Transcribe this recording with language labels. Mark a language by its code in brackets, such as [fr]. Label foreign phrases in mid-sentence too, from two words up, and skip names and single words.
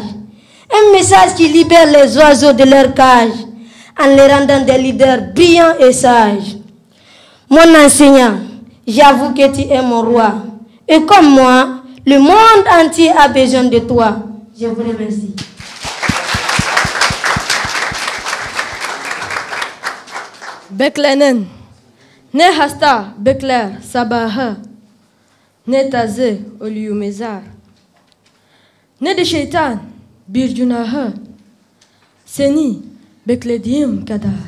[fr] Un message qui libère les oiseaux de leur cage en les rendant des leaders brillants et sages. Mon enseignant, j'avoue que tu es mon roi. Et comme moi, le monde entier a besoin de toi. Je vous remercie. [tr] Beklenen, ne hasta bekler sabaha, ne taze oliyu mezar, ne de şeytan bir günahı, seni beklediğim kadar.